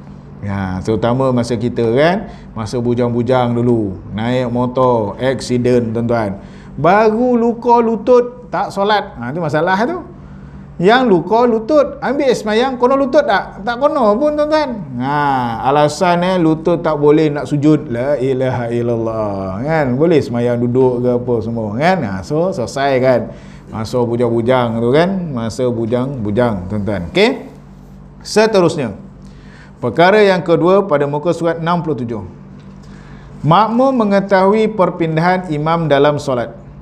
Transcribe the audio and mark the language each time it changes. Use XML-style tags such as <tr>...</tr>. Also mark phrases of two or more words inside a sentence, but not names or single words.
<ms>Terutama masa kita, kan, masa bujang-bujang dulu, naik motor, aksiden tuan-tuan, baru luka lutut tak solat, tu masalah tu. Yang luka lutut ambil semayang, kono lutut tak kono pun tuan-tuan. Alasan lutut tak boleh nak sujud,</ms> <ar>لا إله إلا الله,</ar> <ms>kan, boleh semayang duduk ke apa semua, kan. So selesai, kan, masa bujang-bujang tu, kan, masa bujang-bujang tuan-tuan. Okey, seterusnya perkara yang kedua pada muka surat 67, makmum mengetahui perpindahan imam dalam solat.</ms>